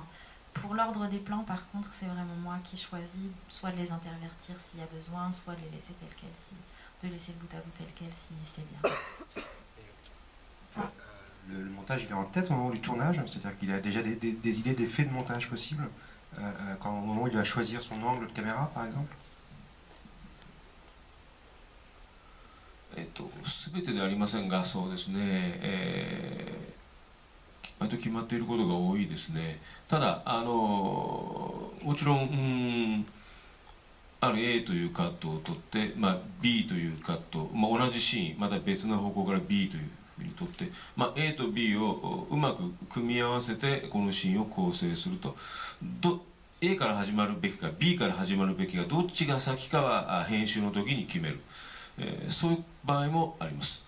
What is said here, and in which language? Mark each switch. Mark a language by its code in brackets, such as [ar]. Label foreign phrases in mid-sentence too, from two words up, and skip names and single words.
[fr] Pour l'ordre des plans, par contre, c'est vraiment moi qui choisis soit de les intervertir s'il y a besoin, soit de les laisser tel quel, de laisser le bout à bout tel quel si c'est bien. Le montage, il est en tête au moment du tournage, c'est-à-dire qu'il a déjà des idées, des faits de montage possibles, au moment où il va choisir son angle de caméra, par exemple. [ja] 全てではありませんが、そうですね、割と決まっていることが多いですね。ただもちろん、ある A というカットを取って、B というカット、同じシーンまた別の方向から B というふうに取って、A と B をうまく組み合わせてこのシーンを構成すると。A から始まるべきか B から始まるべきかどっちが先かは編集の時に決める、そういう場合もあります。